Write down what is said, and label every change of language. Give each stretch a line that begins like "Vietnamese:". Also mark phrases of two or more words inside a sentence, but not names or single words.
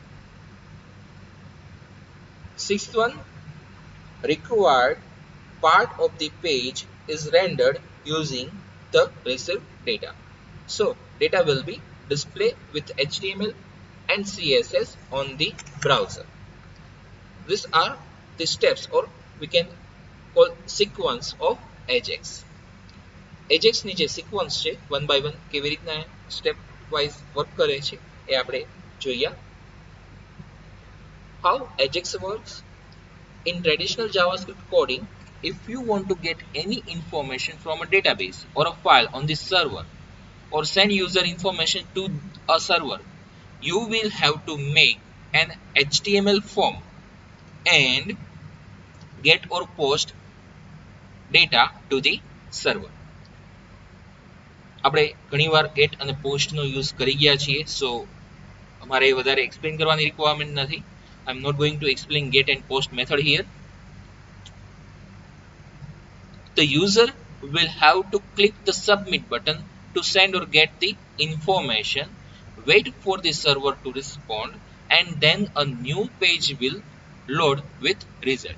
English: Sixth one, required part of the page is rendered using the received data. So data will be displayed with HTML and CSS on the browser. These are the steps, or we can call sequence of AJAX.
Gujarati: AJAX ની જે સિક્વન્સ છે
English: one by one
Gujarati: કેવી રીતના
English: step wise work
Gujarati: કરે છે એ આપણે જોઈએ.
English: How AJAX works? In traditional JavaScript coding, if you want to get any information from a database or a file on the server or send user information to a server, you will have to make an HTML form and get or post data to the server.
Gujarati: આપણે ઘણીવાર get અને post નો યુઝ કરી ગયા છીએ, so અમારે વધારે એક્સપ્લેન કરવાની રિક્વાયરમેન્ટ નથી.
English: I am not going to explain get and post method here. The user will have to click the submit button to send or get the information, wait for the server to respond, and then a new page will load with result.